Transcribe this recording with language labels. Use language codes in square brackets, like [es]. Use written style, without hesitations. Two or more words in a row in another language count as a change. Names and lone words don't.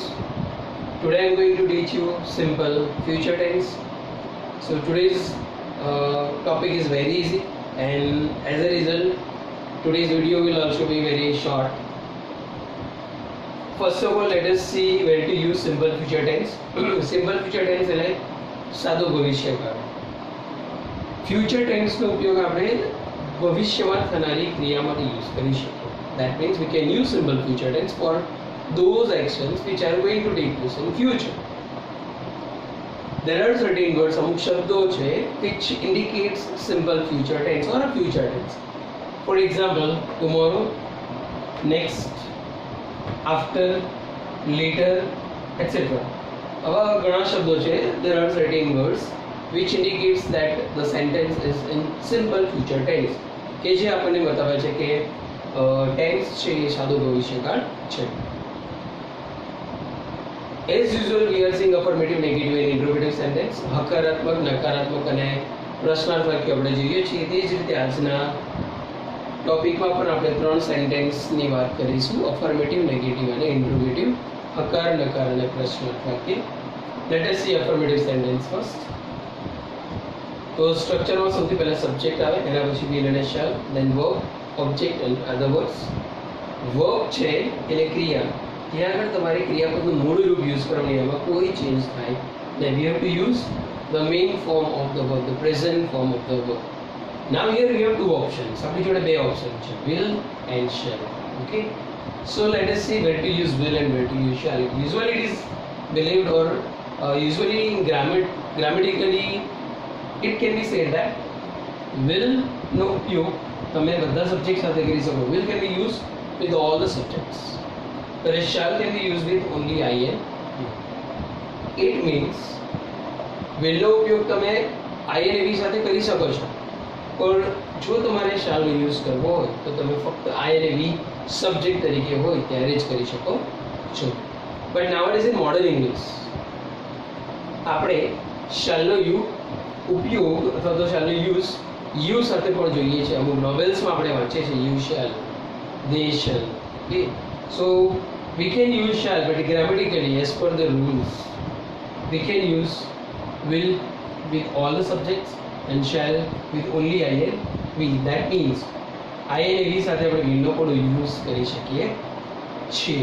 [en] Today I am going to teach you simple future tense. So today's topic is very easy, and as a result today's video will also be very short. First of all, let us see where to use simple future tense. Simple future tense [gu] એટલે સાદો ભવિષ્યકાળ. [en] future tenseનો [gu] ઉપયોગ આપણે ભવિષ્યમાં થનારી ક્રિયા માટે યુઝ કરી શકીએ. [en] That means we can use simple future tense for those actions which are going to take place in future. There are certain words, [gu] અમુક શબ્દો છે [en] which indicates simple future tense or a future tense. For example, tomorrow, next, after, later, etc. [gu] આવા ઘણા શબ્દો છે. [en] There are certain words which indicates that the sentence is in simple future tense, [gu] કે જે આપણને બતાવે છે કે ટેન્સ છે એ સાદો ભવિષ્યકાળ છે. [en] As usual, we are seeing affirmative, negative and interrogative sentence. [gu] હકારાત્મક, નકારાત્મક અને પ્રશ્નાર્થ વાક્ય આપણે જોઈએ છીએ. તે જ રીતે આજના ટોપિકમાં પણ આપણે ત્રણ સેન્ટેન્સની વાત કરીશું: [en] affirmative, negative [gu] અને ઇન્ટ્રોગેટિવ. હકાર, નકાર અને પ્રશ્નાર્થ વાક્ય. [en] Let us see affirmative sentence first. [gu] તો સ્ટ્રક્ચરમાં સૌથી પહેલા સબ્જેક્ટ આવે, એના પછી will અને shall, [en] then verb, object and other words. [gu] verb છે એટલે ક્રિયા. ત્યાં આગળ તમારે ક્રિયાપદનું મૂળ રૂપ યુઝ કરવાની, એમાં કોઈ ચેન્જ થાય નહીં. [en] We have to use the main form of the verb, the present form of the verb. Now here we have two options. [gu] આપણી જોડે બે ઓપ્શન છે, [en] will and shall. Okay, so let us see where to use will and where to use shall. Usually it is believed or usually in grammatically it can be said that will [gu] નો ઉપયોગ તમે બધા સબ્જેક્ટ સાથે કરી શકો. [en] will can be used with all the subjects, whereas shall can be used with only I and you. It means will [gu] નો ઉપયોગ તમે [en] I and V [gu] સાથે કરી શકો છો, પણ જો તમારે shall નો યુઝ કરવો હોય તો તમે ફક્ત I અને V સબ્જેક્ટ તરીકે હોય ત્યારે જ કરી શકો છો. [en] But nowadays in modern English [gu] આપણે shall નો ઉપયોગ અથવા તો shall નો યુ સાથે પણ જોઈએ છે. અમુક નોવેલ્સમાં આપણે વાંચીએ છીએ [en] you shall, they shall. Okay, so we can use shall, but grammatically as per the rules we can use will with all the subjects and shall with only I and V. That means I and V [gu] સાથે આપણે will નો પણ યુઝ કરી શકીએ છીએ.